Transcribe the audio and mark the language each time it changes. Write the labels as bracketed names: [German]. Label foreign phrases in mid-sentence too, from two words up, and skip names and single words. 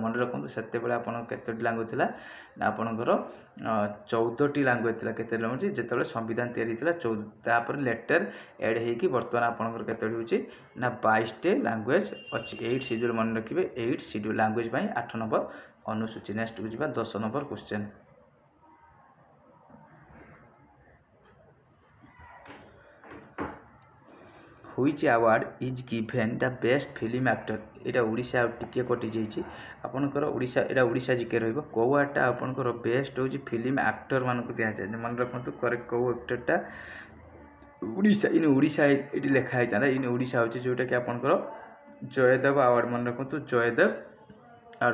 [Odia] ମନେ ରଖନ୍ତୁ ସେତେବେଳେ ଆପଣଙ୍କର କେତୋଟି ଲାଙ୍ଗୁଏଜ ଥିଲା ନା ଆପଣଙ୍କର 14ଟି ଲାଙ୍ଗୁଏଜ ଥିଲା। କେତେ ଲାଙ୍ଗୁଏଜ ଯେତେବେଳେ ସମ୍ବିଧାନ ତିଆରି ହେଇଥିଲା 14। ତାପରେ [English] later add [Odia] ହେଇକି ବର୍ତ୍ତମାନ ଆପଣଙ୍କର କେତୋଟି ହେଉଛି ନା 22ଟି ଲାଙ୍ଗୁଏଜ ଅଛି। 8 ସିଡ୍ୟୁଲ୍ ମନେ ରଖିବେ, 8 ସିଡ୍ୟୁଲ୍ ଲାଙ୍ଗୁଏଜ ପାଇଁ 8 ନମ୍ବର ଅନୁସୂଚୀ। ନେକ୍ସଟକୁ ଯିବା 10 ନମ୍ବର କ୍ୱେଶ୍ଚନ। [English] Which award is given the best film actor? [Odia] এটা ওড়িশা টিকিଏ କଟିଯାଇଛି ଆପଣଙ୍କର ଓଡ଼ିଶା, ଏଇଟା ଓଡ଼ିଶା ଜିକେ ରହିବ। କେଉଁ ଆୱାର୍ଡ଼ଟା ଆପଣଙ୍କର ବେଷ୍ଟ ହେଉଛି [English] film actor [Odia] ମାନଙ୍କୁ ଦିଆଯାଏ? ମନେ ରଖନ୍ତୁ କରେକ୍ଟ କେଉଁ ଆକ୍ଟରଟା ଓଡ଼ିଶା, ଓଡ଼ିଶା ଏଠି ଲେଖା ହେଇଥାନ୍ତା। ଓଡ଼ିଶା ହେଉଛି ଯେଉଁଟାକି ଆପଣଙ୍କର ଜୟଦେବ ଆୱାର୍ଡ଼। ମନେ ରଖନ୍ତୁ ଜୟଦେବ ଆୱାର୍ଡ଼।